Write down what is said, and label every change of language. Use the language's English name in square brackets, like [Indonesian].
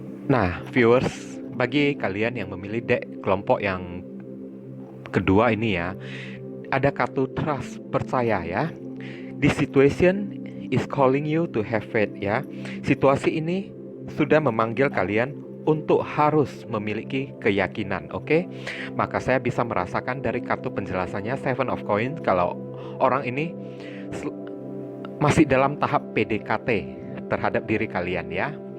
[Indonesian] Nah, viewers, bagi kalian yang memilih deck kelompok yang kedua ini ya, ada kartu trust, percaya ya. [English] This situation is calling you to have faith ya. [Indonesian] Situasi ini sudah memanggil kalian untuk harus memiliki keyakinan, oke? Maka saya bisa merasakan dari kartu penjelasannya Seven of Coins kalau orang ini masih dalam tahap PDKT terhadap diri kalian ya.